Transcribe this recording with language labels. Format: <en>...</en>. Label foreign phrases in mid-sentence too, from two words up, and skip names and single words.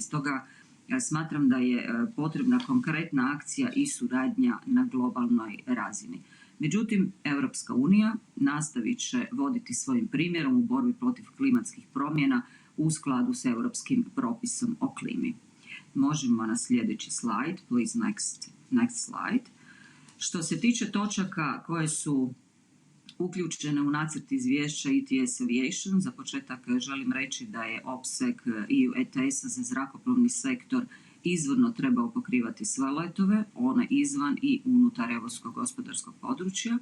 <hr>Stoga smatram da je potrebna konkretna akcija i suradnja na globalnoj razini. Međutim, Europska unija nastavit će voditi svojim primjerom u borbi protiv klimatskih promjena u skladu s europskim propisom o klimi. Možemo na sljedeći slajd,</hr> <en>please next slide.</en> <hr>Što se tiče točaka koje su uključene u nacrt izvješća ETS Aviation, za početak želim reći da je opseg EU ETS-a za zrakoplovni sektor izvorno trebao pokrivati sve letove, one izvan i unutar europskog gospodarskog područja.</hr>